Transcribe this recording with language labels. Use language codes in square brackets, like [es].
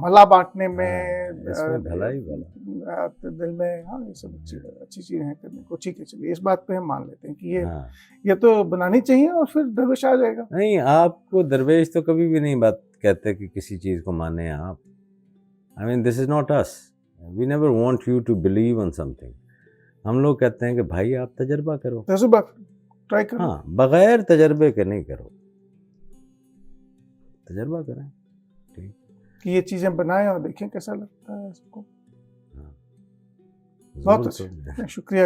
[ur] بھلا بانٹنے میں اس میں بھلا ہی بھلا. دل میں ہاں یہ سب اچھی چیزیں ہیں کرنے کو. ٹھیک ہے چلیے اس بات پہ ہم مان لیتے ہیں کہ ہاں. یہ تو بنانی چاہیے اور پھر درویش آ جائے گا. نہیں آپ کو درویش تو کبھی بھی نہیں بات کہتے کہ کسی چیز کو مانیں آپ. [en] I mean this is not us. We never want you to believe on something. [ur] ہم لوگ کہتے ہیں کہ بھائی آپ تجربہ کرو. تجربہ ٹرائی کرو. ہاں بغیر تجربے کے نہیں کرو، تجربہ کریں. ٹھیک کہ یہ چیزیں بنائیں اور دیکھیں کیسا لگتا ہے اس کو. ہاں. بہت اچھا شکریہ.